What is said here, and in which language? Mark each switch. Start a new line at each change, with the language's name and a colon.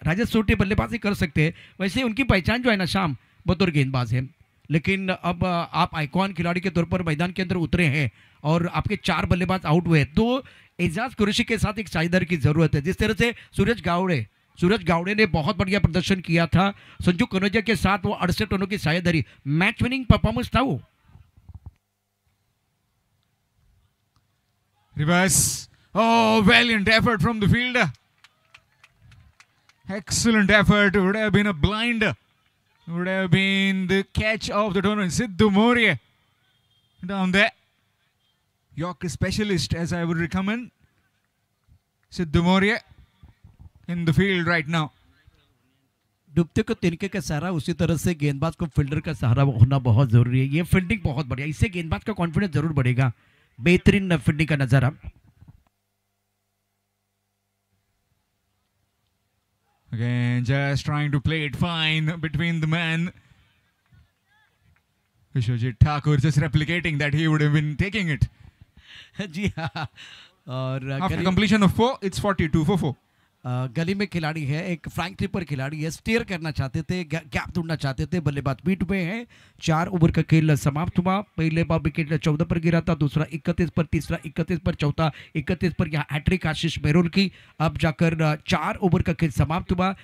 Hindi: राजेश सोटे बल्लेबाजी कर सकते हैं, वैसे उनकी पहचान जो है ना शाम बतौर गेंदबाज है, लेकिन अब आप आइकॉन खिलाड़ी के तौर पर मैदान के अंदर उतरे हैं और आपके 4 बल्लेबाज आउट हुए, तो एजाज कुरैशी के साथ एक साझेदारी की जरूरत है। जिस तरह से सूरज गावड़े ने बहुत बढ़िया प्रदर्शन किया था संजू कनौजिया के साथ, वो 68 रनों की साझेदारी, मैच विनिंग परफॉर्मेंस था वो।
English: Reverse. Oh, valiant effort from the fielder. Excellent effort. Would have been a blinder. Would have been the catch of the tournament. Sidhu Moria down there. Yorker specialist, as I would recommend. Sidhu Moria in the field right now.
Hindi: डूबते को तिनके का सहारा, उसी तरह से गेंदबाज को fielder का सहारा होना बहुत जरूरी है। ये फील्डिंग बहुत बढ़िया, इससे गेंदबाज का कॉन्फिडेंस जरूर बढ़ेगा। बेहतरीन फील्डिंग का नजारा।
English: Again, just trying to play it fine between the man. Vishwajit Thakur just replicating that he would have been taking it.
Hindi: जी हाँ, और
English: After completion of 4, it's 42 for 4.
Hindi: गली में खिलाड़ी है, एक फ्रैंक ट्रिपर खिलाड़ी है, स्टेयर करना चाहते थे, गैप ढूंढना चाहते थे, बल्लेबाज बीट पे हैं। 4 ओवर का खेल समाप्त हुआ। पहले बार विकेट 14 पर गिरा था, दूसरा 31 पर, तीसरा 31 पर, चौथा 31 पर। यहाँ हैट्रिक आशीष मेहरुल की। अब जाकर 4 ओवर का खेल समाप्त हुआ।